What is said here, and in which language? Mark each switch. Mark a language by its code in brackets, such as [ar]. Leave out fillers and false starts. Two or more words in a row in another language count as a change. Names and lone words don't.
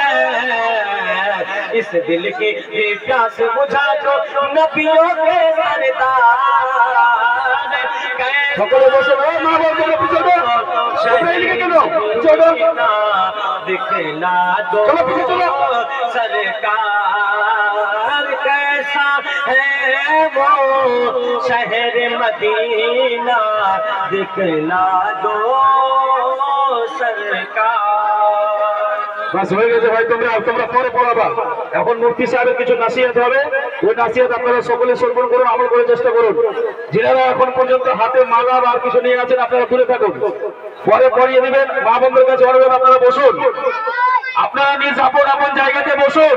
[ur] اس دل کی پیاس بجھا جو نبیوں کے دکھلا دو سرکار، کیسا ہے وہ شہر مدینہ دکھلا دو سرکار۔ [bn] বাস হয়ে গেছে ভাই, তোমরা পরে পড়াবা। এখন মুফতি সাহেবের কিছু নাসিহত হবে, ওই নাসিহত আপনারা সকলে শ্রবণ করুন, আমল করার চেষ্টা করুন। যারা এখন পর্যন্ত হাতে মালা আর কিছু নিয়ে আছেন আপনারা দূরে থাকুন, পরে পড়িয়ে দিবেন। মা বন্ধুর কাছে অনুরোধ আপনারা বসুন, আপনারা নিজ আপন আপন জায়গাতে বসুন।